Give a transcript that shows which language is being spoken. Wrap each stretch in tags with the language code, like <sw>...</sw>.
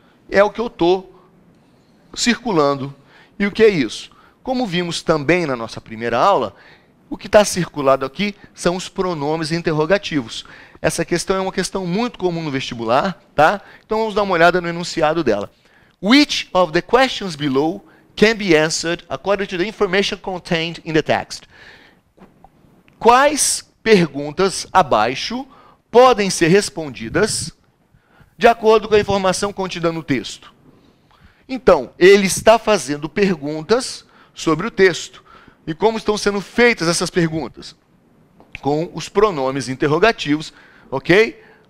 <pt>É o que eu estou circulando. E o que é isso? Como vimos também na nossa primeira aula, o que está circulado aqui são os pronomes interrogativos. Essa questão é uma questão muito comum no vestibular, tá? Então vamos dar uma olhada no enunciado dela.</pt> <en>Which of the questions below can be answered according to the information contained in the text?</en> <pt>Quais perguntas abaixo podem ser respondidas de acordo com a informação contida no texto? Então, ele está fazendo perguntas sobre o texto. E como estão sendo feitas essas perguntas? Com os pronomes interrogativos, ok?</pt>